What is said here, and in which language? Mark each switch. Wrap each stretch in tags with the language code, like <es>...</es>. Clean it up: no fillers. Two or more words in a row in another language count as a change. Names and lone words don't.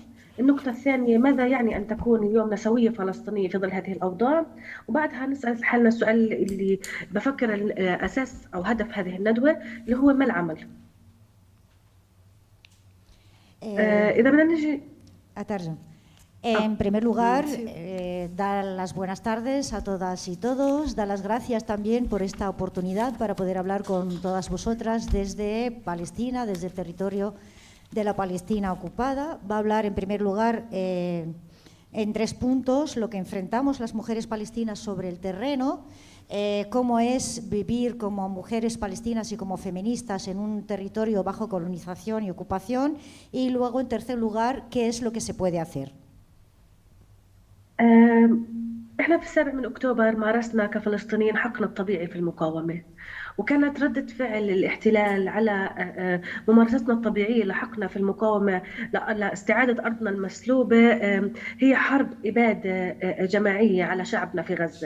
<ar>النقطة الثانية، ماذا يعني أن تكون اليوم نسوية فلسطينية في ظل هذه الأوضاع؟ وبعدها نسأل حالنا السؤال اللي بفكر الأساس أو هدف هذه الندوة اللي هو ما العمل؟ إذا بدنا نجي أترجم.</ar> <es>En primer lugar, dar las buenas tardes a todas y todos, dar las gracias también por esta oportunidad para poder hablar con todas vosotras desde Palestina, desde el territorio de la Palestina ocupada. Va a hablar en primer lugar en 3 puntos lo que enfrentamos las mujeres palestinas sobre el terreno, cómo es vivir como mujeres palestinas y como feministas en un territorio bajo colonización y ocupación, y luego en tercer lugar qué es lo que se puede hacer.</es> <ar>احنا في 7 أكتوبر مارسنا كفلسطينيين حقنا الطبيعي في المقاومة، وكانت ردة فعل الاحتلال على ممارستنا الطبيعية لحقنا في المقاومة لاستعادة أرضنا المسلوبة هي حرب إبادة جماعية على شعبنا في غزة.</ar>